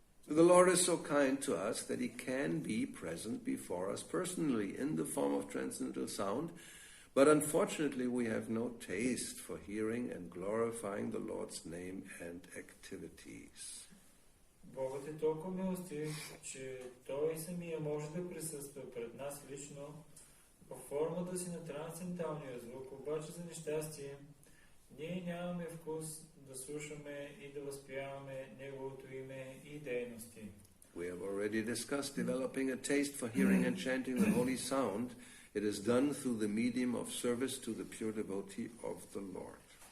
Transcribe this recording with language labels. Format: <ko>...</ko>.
<en>The Lord is so kind to us that he can be present before us personally in the form of transcendental sound, but unfortunately we have no taste for hearing and glorifying the Lord's name and activities.</en> <bg>Богът е толкова милостив, че Той самия може да присъства пред нас лично по формата си на трансценденталния звук, обаче за нещастие, ние нямаме вкус да слушаме и да възпяваме Неговото име и дейности.</bg> <en>We have already discussed developing a taste for hearing and chanting the holy sound. It is done through the medium of service to the pure devotee of the Lord.</en>